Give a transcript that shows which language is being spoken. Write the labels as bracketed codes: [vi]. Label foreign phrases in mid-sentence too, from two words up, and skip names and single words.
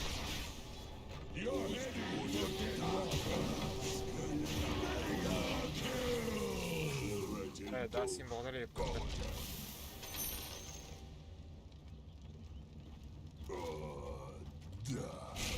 [en] You're heading for [tr] Evet, daha simbolları yapıldı. [ru] Да.